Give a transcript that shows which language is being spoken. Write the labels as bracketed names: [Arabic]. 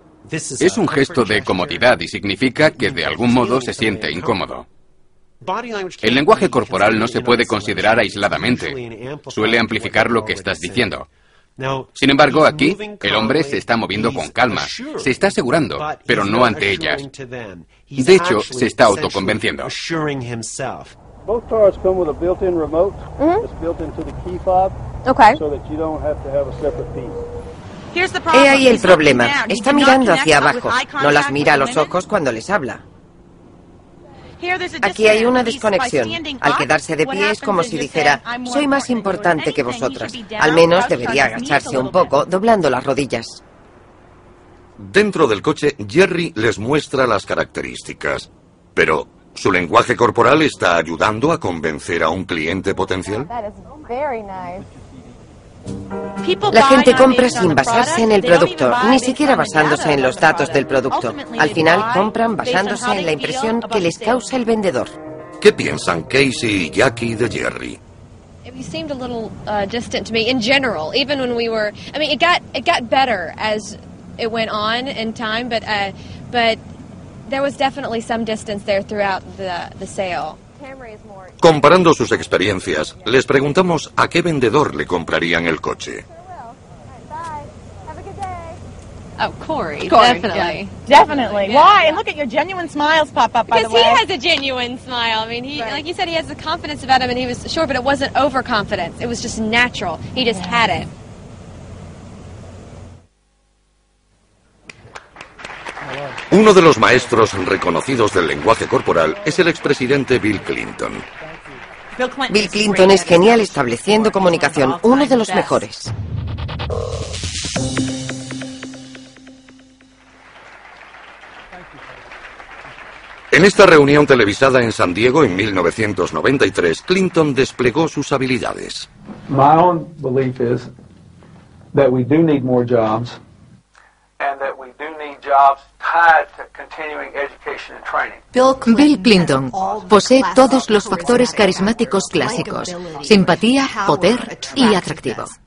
[Spanish] Es un gesto de comodidad y significa que de algún modo se siente incómodo. El lenguaje corporal no se puede considerar aisladamente. Suele amplificar lo que estás diciendo. Sin embargo, aquí, el hombre se está moviendo con calma, se está asegurando, pero no ante ellas. De hecho, se está autoconvenciendo. [English] Both cars come with a built-in remote. It's built into the key fob. Okay. So that you don't have to have a separate piece. Here's the problem. [Spanish] He ahí el problema. Está mirando hacia abajo. No las mira a los ojos cuando les habla. Aquí hay una desconexión. Al quedarse de pie es como si dijera, soy más importante que vosotras. Al menos debería agacharse un poco, doblando las rodillas. Dentro del coche, Jerry les muestra las características. Pero, ¿su lenguaje corporal está ayudando a convencer a un cliente potencial? La gente compra sin basarse en el producto, ni siquiera basándose en los datos del producto. Al final, compran basándose en la impresión que les causa el vendedor. ¿Qué piensan Casey y Jackie de Jerry? [English] He seemed a little distant to me in general, even when we were... I mean, it got better as it went on in time, but there was definitely some distance there throughout the sale. [Spanish] Comparando sus experiencias, les preguntamos a qué vendedor le comprarían el coche. [English] Oh, Cory, definitely. Yeah. Definitely. Yeah. Why? And look at your genuine smiles pop up, by because the way. Because he has a genuine smile. I mean, he, right. Like you said, he has the confidence about him, and he was sure, but it wasn't overconfidence. It was just natural. He just had it. [Spanish] Uno de los maestros reconocidos del lenguaje corporal es el expresidente Bill Clinton. Bill Clinton es genial estableciendo comunicación, uno de los mejores. En esta reunión televisada en San Diego en 1993, Clinton desplegó sus habilidades. [English] My own belief is that we do need more jobs, and that we do need jobs tied to continuing education and training. [Spanish] Bill Clinton posee todos los factores carismáticos clásicos: simpatía, poder y atractivo.